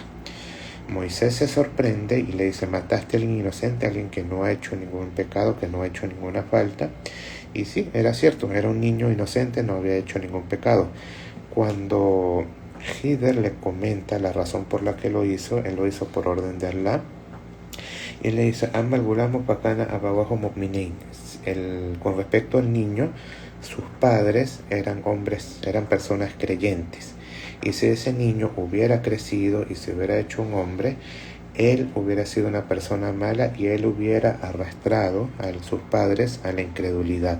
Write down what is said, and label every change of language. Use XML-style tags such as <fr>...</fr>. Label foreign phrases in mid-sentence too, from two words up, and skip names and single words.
<es>Moisés se sorprende y le dice: mataste a alguien inocente, a alguien que no ha hecho ningún pecado, que no ha hecho ninguna falta. Y sí, era cierto, era un niño inocente, no había hecho ningún pecado. Cuando Khidir le comenta la razón por la que lo hizo, él lo hizo por orden de Allah, y le dice:</es> <ar>أما الغلام فكان أبواه مؤمنين.</ar> <es>Con respecto al niño, sus padres eran hombres, eran personas creyentes. Y si ese niño hubiera crecido y se hubiera hecho un hombre, él hubiera sido una persona mala y él hubiera arrastrado a sus padres a la incredulidad.</es>